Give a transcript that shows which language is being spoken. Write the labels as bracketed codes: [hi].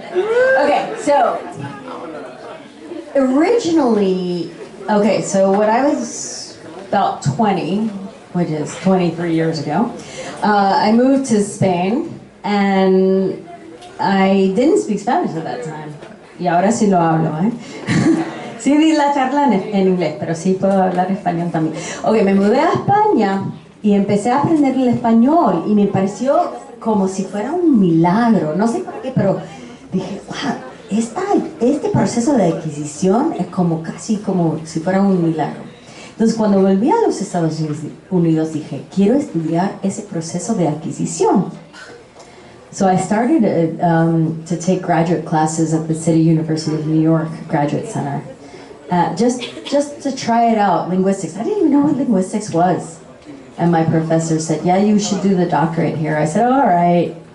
[en] Okay, so originally, so when I was about 20, which is 23 years ago, I moved to Spain, and I didn't speak Spanish at that time. [es] Y ahora sí lo hablo, ¿eh? Sí di la charla en inglés, pero sí puedo hablar español también. Ok, me mudé a España y empecé a aprender el español y me pareció como si fuera un milagro. No sé por qué, pero dije, wow, este proceso de adquisición es casi como si fuera un milagro. Entonces, cuando volví a los Estados Unidos, dije, quiero estudiar ese proceso de adquisición. [en] So I started to take graduate classes at the City University of New York Graduate Center, just to try it out, linguistics. I didn't even know what linguistics was. And my professor said, yeah, you should do the doctorate here. I said, all right.